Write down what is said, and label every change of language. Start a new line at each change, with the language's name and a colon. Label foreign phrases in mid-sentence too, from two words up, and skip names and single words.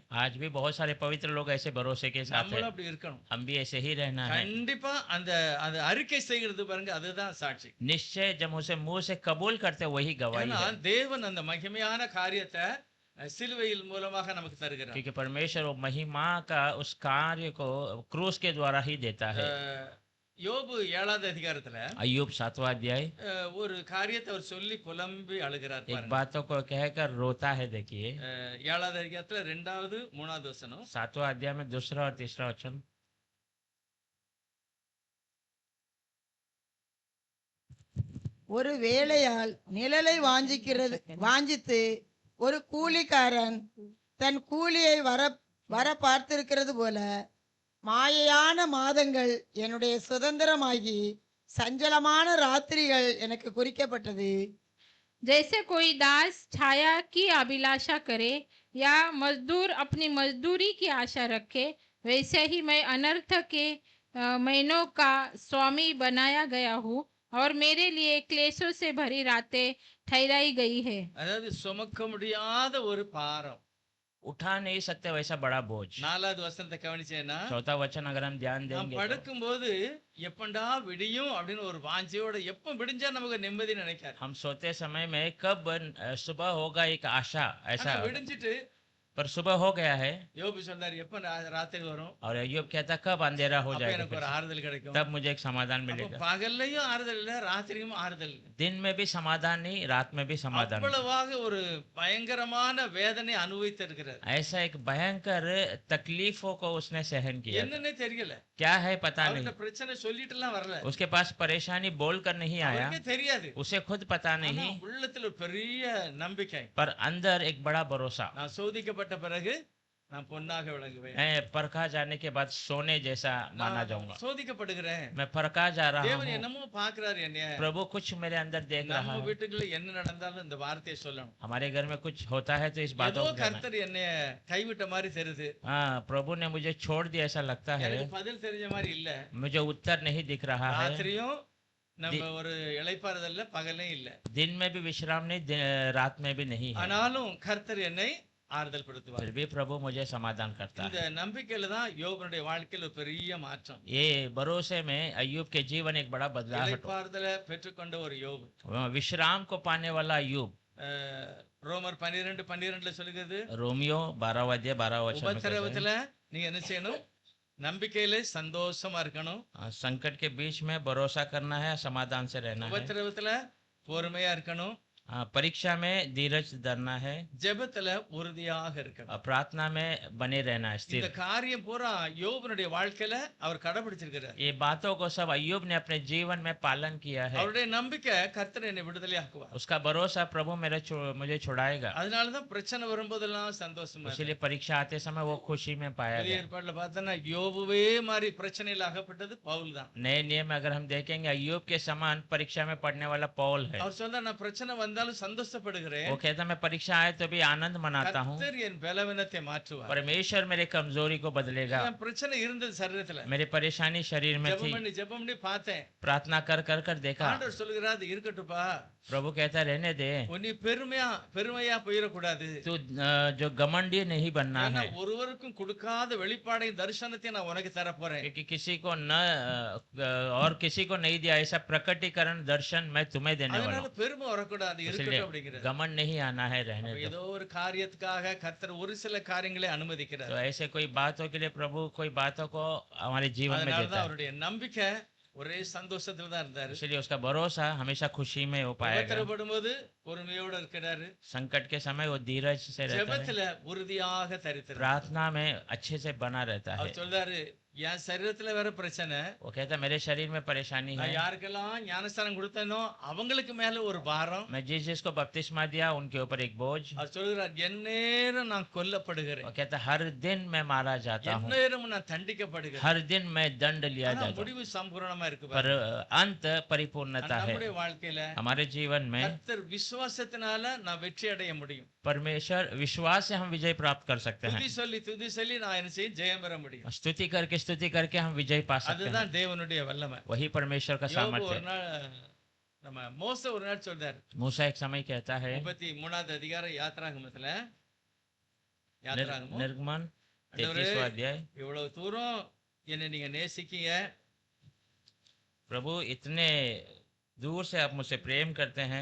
Hindi: आज भी बहुत सारे पवित्र लोग ऐसे भरोसे के साथ हैं।
Tamil: நம்மளும் அப்படி இருக்கணும்.
Hindi: हम भी ऐसे ही रहना है।
Tamil: கண்டிப்பா அந்த அந்த அறிக்கை செய்கிறது பாருங்க, அதுதான் சாட்சி.
Hindi: निश्चय जब उसे मुंह से कबूल करते हैं, वही गवाही
Tamil: ஏன்னா
Hindi: है।
Tamil: தேவன் அந்த மகிமையான காரியத்தை சிலுவையில் மூலமாக நமக்கு தருகிறார்.
Hindi: क्योंकि परमेश्वर वो महिमा का उस कार्य को क्रूस के द्वारा ही देता है।
Tamil: யோபு 7வது அதிகாரத்துல
Hindi: अय्यूब 7वां अध्याय
Tamil: ஒரு காரியத்தை அவர் சொல்லி புலம்பி அழுகிறார்
Hindi: एक
Tamil: பாருங்க.
Hindi: बातों को कहकर रोता है। देखिए
Tamil: 7வது அதிகாரத்துல 2வது 3வது வசனம்.
Hindi: 7वां अध्याय में 2रा और 3रा वचन।
Tamil: ஒரு வேலையால் நிழலை வாஞ்சித்து ஒரு கூலிக்காரன் தன் கூலியை வர பார்த்திருக்கிறது போல மாயையான மாதங்கள் என்னுடைய சுதந்திரமாகி சஞ்சலமான ராத்திரிகள் எனக்கு குறிக்கப்பட்டது.
Hindi: जैसे कोई दास छाया की अभिलाषा करे या मजदूर अपनी मजदूरी की आशा रखे, वैसे ही मैं अनर्थ के महीनों का स्वामी बनाया गया हूँ और मेरे लिए क्लेशों से भरी रातें ठहराई गई है।
Tamil: அதாவது சுமக்க முடியாத ஒரு பாரம்.
Hindi: उठा नहीं सकते वैसा बड़ा बोझ।
Tamil: 4வது வசனத்தை கவனிச்சேன்னா,
Hindi: 4था वचन अगर हम ध्यान
Tamil: நாம்
Hindi: देंगे तो,
Tamil: படுக்கும் போது எப்பண்டா விடியும் அப்படின்னு ஒரு வாஞ்சையோட, எப்ப விடிஞ்சா நமக்கு நிம்மதி நினைக்காது.
Hindi: हम सोते समय में कब सुबह होगा एक आशा ऐसा,
Tamil: ஆனா விடிஞ்சிட்டு
Hindi: पर सुबह हो गया है
Tamil: யோபு சொன்னார், எப்ப ராத்திரி வரும்,
Hindi: और अय्यूब कहता कब अंधेरा हो
Tamil: அப்ப
Hindi: जाएगा
Tamil: எனக்கு
Hindi: फिर
Tamil: ஒரு
Hindi: से,
Tamil: ஆறுதல் கிடைக்கும்.
Hindi: तब मुझे एक समाधान
Tamil: அப்ப
Hindi: मिलेगा।
Tamil: பகல்லையும் ஆறுதல் இல்ல, ராத்திரியும் ஆறுதல் இல்ல.
Hindi: दिन में भी समाधान नहीं, रात में भी समाधान नहीं।
Tamil: அவ்வளவாக ஒரு பயங்கரமான வேதனை அனுபவித்திருக்கிறார்.
Hindi: ऐसा एक भयंकर तकलीफों को उसने सहन किया था।
Tamil: என்னன்னே தெரியல.
Hindi: क्या है पता
Tamil: அவர்கிட்ட
Hindi: नहीं,
Tamil: பிரச்சனை சொல்லிட்டு எல்லாம் வரல,
Hindi: उसके पास परेशानी बोल कर नहीं आया,
Tamil: அவருக்கே தெரியாது.
Hindi: उसे खुद पता
Tamil: ஆனா
Hindi: नहीं,
Tamil: உள்ளத்துல ஒரு பெரிய நம்பிக்கை.
Hindi: पर अंदर एक बड़ा भरोसा।
Tamil: நான் சோதிக்கப்பட்ட பிறகு நான் பொன்னாக விளங்குவேன்.
Hindi: मैं परखा जाने के बाद सोने जैसा माना
Tamil: நான்
Hindi: जाऊंगा।
Tamil: சோதிக்கப்படுகிறேன்.
Hindi: मैं परखा जा रहा
Tamil: தேவன்
Hindi: हूँ,
Tamil: என்னமோ பாக்குறாரு என்னைய.
Hindi: प्रभु कुछ मेरे अंदर देख रहा
Tamil: நம்ம
Hindi: है।
Tamil: வீட்டுக்குள்ள என்ன நடந்தாலும் இந்த வார்த்தையை சொல்லணும்.
Hindi: हमारे घर में कुछ होता है तो इस
Tamil: ஏதோ
Hindi: बातों को कहना है।
Tamil: கர்த்தர் என்னைய கைவிட்ட மாதிரி தெரியுது,
Hindi: हाँ, प्रभु ने मुझे छोड़ दिया ऐसा लगता है,
Tamil: எனக்கு பதில் தெரிஞ்ச மாதிரி இல்ல.
Hindi: मुझे उत्तर नहीं दिख रहा है।
Tamil: ராத்திரியும் நம்ம ஒரு இளைப்பாறுதல்ல, பகலையும் இல்ல.
Hindi: दिन में भी विश्राम नहीं, रात में भी नहीं है,
Tamil: ஆனாலும் கர்த்தர் என்னை ஆறுதல் படுத்துவார்.
Hindi: फिर भी प्रभु मुझे समाधान करता
Tamil: இந்த
Hindi: है।
Tamil: நம்பிக்கையில தான் யோபனுடைய வாழ்க்கையில் ஒரு பெரிய மாற்றம்.
Hindi: ये भरोसे में अय्यूब के जीवन एक बड़ा बदलाव हुआ।
Tamil: இளைப்பாறுதலை பெற்றுக்கொண்ட ஒரு யோபு.
Hindi: विश्राम को पाने वाला अय्यूब।
Tamil: ரோமர் 12:12 சொல்லுகிறது,
Hindi: रोमियो 12 अध्याय 12 वचन में कहता है,
Tamil: உபத்திரவத்துல நீங்க என்ன செய்யணும், நம்பிக்கையிலே சந்தோஷமா இருக்கணும்,
Hindi: संकट के बीच में भरोसा करना है, समाधान से रहना है।
Tamil: உபத்திரவத்துல பொறுமையா இருக்கணும்,
Hindi: परीक्षा में धीरज धरना है,
Tamil: ஜெபத்துல உறுதியாக இருக்கணும்.
Hindi: प्रार्थना में बने रहना है,
Tamil: இந்த
Hindi: स्थिर।
Tamil: காரியம் பூரா யோபனுடைய வாழ்க்கையில அவர் கடைபிடிச்சிருக்கிறார்.
Hindi: ये बातों को सब अय्यूब ने अपने जीवन में पालन किया है।
Tamil: அவருடைய நம்பிக்கை கர்த்தர் என்னை விடுதலையாக்குவார்.
Hindi: उसका भरोसा प्रभु मुझे छुड़ाएगा।
Tamil: அதனாலதான் பிரச்சனை வரும்போதெல்லாம் சந்தோஷமா இருந்தார்.
Hindi: इसीलिए परीक्षा आते समय वो खुशी में पाया
Tamil: புதிய
Hindi: गया।
Tamil: ஏற்பாட்டுல பார்த்தோன்னா யோபுவே மாதிரி பிரச்சனையில் அகப்பட்டது பவுல் தான்.
Hindi: नए नियम में अगर हम देखेंगे अय्यूब के समान परीक्षा में पढ़ने वाला पौल है।
Tamil: அவர் சொன்னா நான் பிரச்சனை வந்தாலும் சந்தோஷப்படுகிறேன்,
Hindi: वो कहता मैं परीक्षा आए तो भी आनंद मनाता हूँ,
Tamil: கர்த்தர் என் பலவீனத்தை மாற்றுவார்.
Hindi: परमेश्वर मेरे कमजोरी को बदलेगा।
Tamil: என் பிரச்சனை இருந்தது சரீரத்துல,
Hindi: मेरी परेशानी शरीर में थी,
Tamil: ஜெபம் பண்ணி பார்த்தேன்.
Hindi: प्रार्थना कर कर कर देखा।
Tamil: ஆண்டவர் சொல்லுகிறார், அது இருக்கட்டும்பா,
Hindi: प्रभु कहता रहने दे,
Tamil: நீ பெருமையா போயிடக்கூடாது.
Hindi: तू जो घमंडी नहीं बनना
Tamil: ஏன்னா
Hindi: है,
Tamil: ஒருவருக்கும் கொடுக்காத வெளிப்பாடையும் தரிசனத்தையும் நான் உனக்கு தர போறேன்.
Hindi: क्योंकि किसी को न और किसी को नहीं दिया ऐसा प्रकटीकरण दर्शन मैं तुम्हें देने वाला
Tamil: அதனால
Hindi: हूँ।
Tamil: பெருமை வரக்கூடாது,
Hindi: इसलिए
Tamil: இருக்கட்டும் அப்படிங்கிறது.
Hindi: घमंड नहीं आना है, रहने दो।
Tamil: ஏதோ ஒரு காரியத்துக்காக கர்த்தர் ஒரு சில காரியங்களை அனுமதிக்கிறார்.
Hindi: तो ऐसे कोई बातों के लिए प्रभु कोई बातों को हमारे जीवन में
Tamil: அதனாலதான்
Hindi: देता है,
Tamil: அவருடைய நம்பிக்கை ஒரே சந்தோஷத்துல தான் இருந்தாரு.
Hindi: इसलिए उसका भरोसा हमेशा खुशी में हो पाएगा।
Tamil: உபத்திரப்படும் போது பொறுமையோட இருக்கிறாரு,
Hindi: संकट के समय वो धीरज से रहता है,
Tamil: ஜெபத்துல உறுதியாக தரித்திருக்கிறார்.
Hindi: प्रार्थना में अच्छे से बना रहता है।
Tamil: அவர் சொல்றாரு, என் சரீரத்துல வேற பிரச்சனை,
Hindi: वो कहता है मेरे शरीर में परेशानी
Tamil: நான்
Hindi: है,
Tamil: யாருக்கெல்லாம் ஞானஸ்தானம் கொடுத்தனோ அவங்களுக்கு மேல ஒரு பாரம்.
Hindi: मैं जिस जिसको बपतिस्मा दिया उनके ऊपर एक बोझ।
Tamil: அவர் சொல்கிறார், எந்நேரம் நான்
Hindi: वो
Tamil: கொல்லப்படுகிறேன்,
Hindi: कहता है हर दिन मैं मारा जाता हूँ,
Tamil: எந்நேரம் நான் தண்டிக்கப்படுகிறேன்.
Hindi: हर दिन मैं दंड लिया
Tamil: ஆனா
Hindi: जाता हूँ,
Tamil: முடிவு சம்பூர்ணமா இருக்கு
Hindi: पर
Tamil: பாருங்க.
Hindi: अंत परिपूर्णता है।
Tamil: நம்முடைய வாழ்க்கையில
Hindi: हमारे जीवन में
Tamil: கர்த்தர் விசுவாசத்தினால நான் வெற்றி அடைய முடியும்.
Hindi: परमेश्वर विश्वास से हम विजय प्राप्त कर सकते हैं,
Tamil: துதி சொல்லி நான் என்ன செய்ய ஜெயம் பெற முடியும்.
Hindi: स्तुति करके हम विजय पा सकते हैं।
Tamil: அதுதான் தேவனுடைய வல்லமை.
Hindi: वही परमेश्वर का
Tamil: யோபு
Hindi: सामर्थ्य
Tamil: ஒரு
Hindi: है।
Tamil: நாள் நம்ம மோசே ஒரு நாள் சொல்றாரு,
Hindi: मूसा एक समय कहता है,
Tamil: 33வது அதிகாரம் யாத்ராகமத்துல,
Hindi: निर्गमन
Tamil: ஆண்டவரே,
Hindi: 33वां अध्याय,
Tamil: இவ்வளவு தூரம் என்னை நீங்க நேசிக்கீங்க,
Hindi: प्रभु इतने दूर से आप मुझसे प्रेम करते हैं।